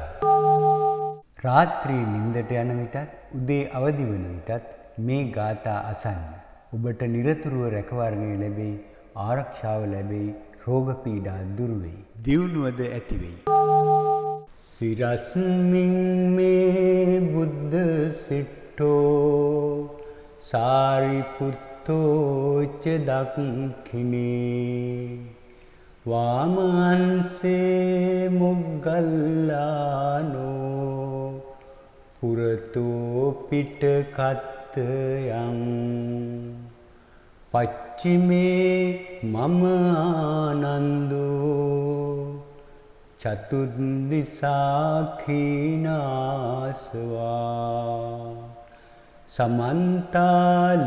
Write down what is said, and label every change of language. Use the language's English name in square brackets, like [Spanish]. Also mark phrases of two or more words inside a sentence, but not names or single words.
[Sinhala] රාත්‍රී නින්දට යන විටත් උදේ අවදි වන විටත් මේ ගාථා අසන්න. ඔබට නිරතුරුව රැකවරණය ලැබෙයි, ආරක්ෂාව ලැබෙයි, රෝග පීඩා දුරු වෙයි, දියුණුවද ඇති වෙයි. [Pali] සිරස්මින් මේ බුද්ධ සිට්ඨෝ සාරිපුත්තෝ ච දක්ඛිනේ වාමංසේ මොග්ගල්ලානෝ පුරතෝ පිටකත්තයන් පච්චිමේ මම ආනන්දෝ චතුද්දිසාඛීනාසවා සමන්තා